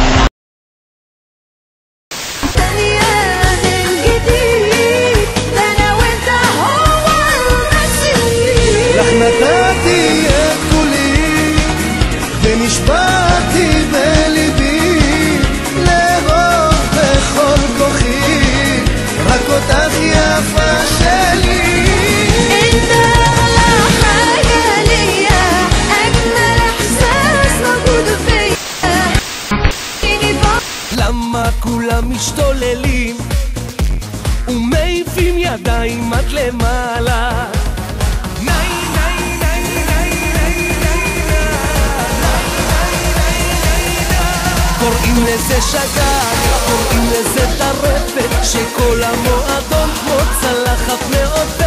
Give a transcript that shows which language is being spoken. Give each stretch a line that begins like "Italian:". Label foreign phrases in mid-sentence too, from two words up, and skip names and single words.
Hebrew: לך נתתי את כולי ונשבעתי בליבי לאהוב בכל כוחי רק אותך יפה שלי.
Arabic: انت اغلى حاجة ليا، اجمل احساس موجود فيا.
Hebrew: למה כולם משתוללים ומעיפים ידיים עד למעלה? קוראים לזה שגר, קוראים לזה טרפת, שכל המועדון כמו צלחת מעופפת.